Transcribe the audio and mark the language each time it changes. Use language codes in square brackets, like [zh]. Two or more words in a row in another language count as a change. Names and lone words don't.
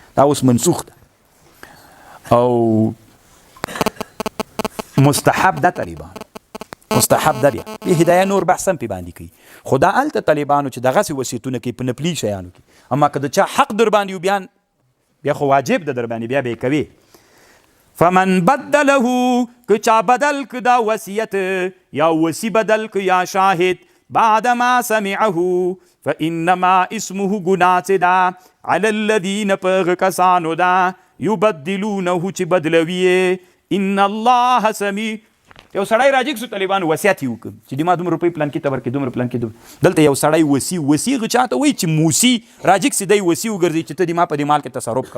[ps] دا اوس منسوخ ده او مستحب ده طالبانو، مستحب ده. بیا هدایه نور بحث هم پې باندې کوي. خو دا هلته طالبانو چې دغسې وصیتونه کوي په نفلي شیانو کې، اما که د چا حق در باندې و بیا خو واجب ده در باندې، بیا به یې کوي. [ar] فمن بدله [ps] که چا بدل که دا وصیت یا وصی بدل که یا شاهد [ar] بعد ما سمعه فانما اسمه [ps] گناه چې دا [ar] علی الذین [ps] په هغه کسانو دا یبدلونه چې بدلوي [ar] ان الله سمیع. [ps] یو سړی راجګ سو طالبانو وصیت یې وکړ چې د ما دومره روپۍ پلان کې ته ورکړي، دومره پلان کې دلته یو سړی وصي هغه چا ته وایي چې موسی راجګ سي دی وصي وګرځي چې ته د ما په دې مال کې تصرف کوه.